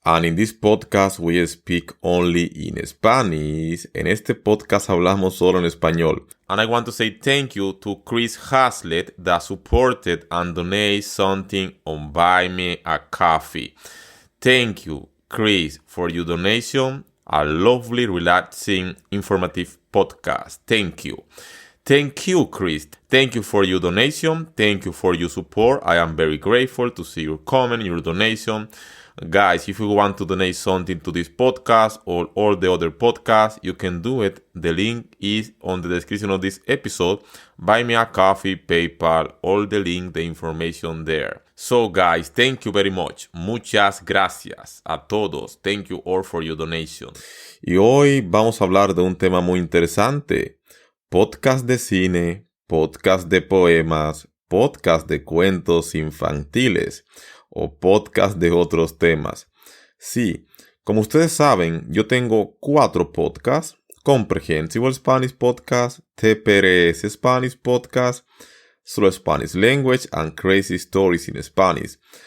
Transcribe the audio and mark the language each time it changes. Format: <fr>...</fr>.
<en>And in this podcast we speak only in Spanish.</en> <es>En este podcast hablamos solo en español.</es> <en>And I want to say thank you to Chris Haslett that supported and donated something on Buy Me a Coffee. Thank you, Chris, for your donation. A lovely, relaxing, informative podcast. Thank you. Thank you, Chris. Thank you for your donation. Thank you for your support. I am very grateful to see your comment, your donation. Guys, if you want to donate something to this podcast or all the other podcasts, you can do it. The link is on the description of this episode. Buy Me a Coffee, PayPal, all the link, the information there. So guys, thank you very much.</en> <es>Muchas gracias a todos.</es> <en>Thank you all for your donation.</en> <es>Y hoy vamos a hablar de un tema muy interesante. Podcast de cine, podcast de poemas, podcast de cuentos infantiles o podcast de otros temas. Sí, como ustedes saben, yo tengo 4 podcasts: Comprehensible Spanish Podcast, TPRS Spanish Podcast, Slow Spanish Language and Crazy Stories in Spanish.</es>